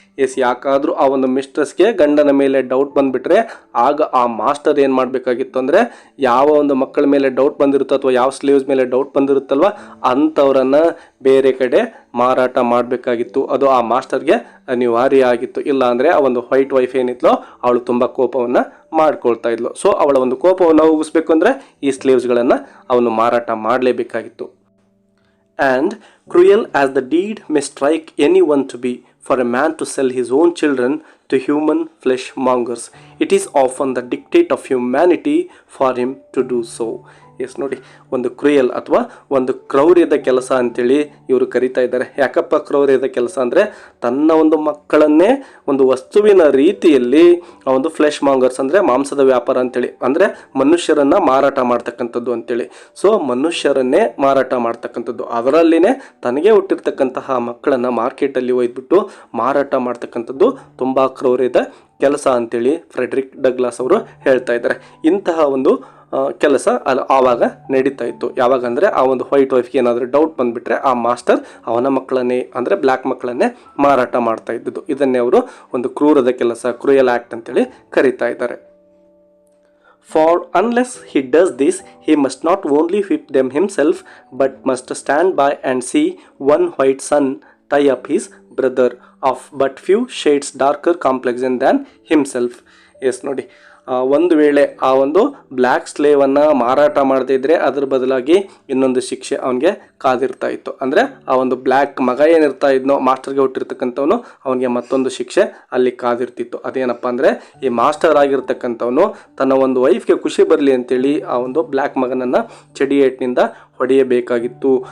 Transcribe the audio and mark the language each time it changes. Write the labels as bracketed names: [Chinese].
[Kannada] S, ಯಾಕಾದರೂ ಆ ಒಂದು ಮಿಸ್ಟ್ರೆಸ್ಗೆ ಗಂಡನ ಮೇಲೆ ಡೌಟ್ ಬಂದುಬಿಟ್ರೆ ಆಗ ಆ ಮಾಸ್ಟರ್ ಏನು ಮಾಡಬೇಕಾಗಿತ್ತು ಅಂದರೆ, ಯಾವ ಒಂದು ಮಕ್ಕಳ ಮೇಲೆ ಡೌಟ್ ಬಂದಿರುತ್ತೋ ಅಥವಾ ಯಾವ ಸ್ಲೇವ್ಸ್ ಮೇಲೆ ಡೌಟ್ ಬಂದಿರುತ್ತಲ್ವ ಅಂಥವ್ರನ್ನು ಬೇರೆ ಕಡೆ ಮಾರಾಟ ಮಾಡಬೇಕಾಗಿತ್ತು. ಅದು ಆ ಮಾಸ್ಟರ್ಗೆ ಅನಿವಾರ್ಯ ಆಗಿತ್ತು. ಇಲ್ಲ ಅಂದರೆ ಆ ಒಂದು ವೈಟ್ ವೈಫ್ ಏನಿದ್ಲೋ ಅವಳು ತುಂಬ ಕೋಪವನ್ನು ಮಾಡ್ಕೊಳ್ತಾ ಇದ್ಲು. ಸೊ ಅವಳ ಒಂದು ಕೋಪವನ್ನು ಹೋಗಿಸ್ಬೇಕು ಅಂದರೆ ಈ ಸ್ಲೇವ್ಸ್ಗಳನ್ನು ಅವನು ಮಾರಾಟ ಮಾಡಲೇಬೇಕಾಗಿತ್ತು. [English] And cruel as the deed may strike anyone to be, for a man to sell his own children to human flesh mongers, it is often the dictate of humanity for him to do so. [Kannada] S ನೋಡಿ, ಒಂದು cruel ಅಥವಾ ಒಂದು ಕ್ರೌರ್ಯದ ಕೆಲಸ ಅಂತೇಳಿ ಇವರು ಕರಿತಾ ಇದ್ದಾರೆ. ಯಾಕಪ್ಪ ಕ್ರೌರ್ಯದ ಕೆಲಸ ಅಂದರೆ, ತನ್ನ ಒಂದು ಮಕ್ಕಳನ್ನೇ ಒಂದು ವಸ್ತುವಿನ ರೀತಿಯಲ್ಲಿ ಒಂದು ಫ್ಲೆಶ್ ಮಾಂಗರ್ಸ್ ಅಂದರೆ ಮಾಂಸದ ವ್ಯಾಪಾರ ಅಂತೇಳಿ, ಅಂದರೆ ಮನುಷ್ಯರನ್ನು ಮಾರಾಟ ಮಾಡ್ತಕ್ಕಂಥದ್ದು ಅಂತೇಳಿ. ಸೊ ಮನುಷ್ಯರನ್ನೇ ಮಾರಾಟ ಮಾಡ್ತಕ್ಕಂಥದ್ದು, ಅದರಲ್ಲಿನೇ ತನಗೆ ಹುಟ್ಟಿರ್ತಕ್ಕಂತಹ ಮಕ್ಕಳನ್ನು ಮಾರ್ಕೆಟಲ್ಲಿ ಒಯ್ದುಬಿಟ್ಟು ಮಾರಾಟ ಮಾಡ್ತಕ್ಕಂಥದ್ದು ತುಂಬ ಕ್ರೌರ್ಯದ ಕೆಲಸ ಅಂತೇಳಿ ಫ್ರೆಡ್ರಿಕ್ ಡಗ್ಲಾಸ್ ಅವರು ಹೇಳ್ತಾ ಇದ್ದಾರೆ. ಇಂತಹ ಒಂದು ಕೆಲಸ ಆವಾಗ ನಡೀತಾ ಇತ್ತು. ಯಾವಾಗ ಅಂದರೆ ಆ ಒಂದು ವೈಟ್ ವೈಫ್ಗೆ ಏನಾದರೂ ಡೌಟ್ ಬಂದುಬಿಟ್ರೆ ಆ ಮಾಸ್ಟರ್ ಅವನ ಮಕ್ಕಳನ್ನೇ ಅಂದರೆ ಬ್ಲ್ಯಾಕ್ ಮಕ್ಕಳನ್ನೇ ಮಾರಾಟ ಮಾಡ್ತಾ ಇದ್ದದ್ದು. ಇದನ್ನೇ ಅವರು ಒಂದು ಕ್ರೂರದ ಕೆಲಸ, ಕ್ರೂಯಲ್ ಆ್ಯಕ್ಟ್ ಅಂತೇಳಿ ಕರೀತಾ ಇದ್ದಾರೆ. [English] For unless he does this, he must not only whip them himself, but must stand by and see one white son tie up his brother of but few shades darker complexion than himself. [Kannada] S ನೋಡಿ, ಒಂದು ವೇಳೆ ಆ ಒಂದು black ಸ್ಲೇವನ್ನು ಮಾರಾಟ ಮಾಡದೇ ಇದ್ದರೆ ಅದ್ರ ಬದಲಾಗಿ ಇನ್ನೊಂದು ಶಿಕ್ಷೆ ಅವನಿಗೆ ಕಾದಿರ್ತಾ ಇತ್ತು. ಅಂದರೆ ಆ ಒಂದು ಬ್ಲ್ಯಾಕ್ ಮಗ ಏನಿರ್ತಾ ಇದ್ನೋ ಮಾಸ್ಟರ್ಗೆ ಹುಟ್ಟಿರ್ತಕ್ಕಂಥವನು, ಅವನಿಗೆ ಮತ್ತೊಂದು ಶಿಕ್ಷೆ ಅಲ್ಲಿ ಕಾದಿರ್ತಿತ್ತು. ಅದೇನಪ್ಪ ಅಂದರೆ, ಈ ಮಾಸ್ಟರ್ ಆಗಿರ್ತಕ್ಕಂಥವನು ತನ್ನ ಒಂದು ವೈಫ್ಗೆ ಖುಷಿ ಬರಲಿ ಅಂತೇಳಿ ಆ ಒಂದು ಬ್ಲ್ಯಾಕ್ ಮಗನನ್ನು ಚಡಿಯೇಟ್ನಿಂದ ಹೊಡೆಯಬೇಕಾಗಿತ್ತು.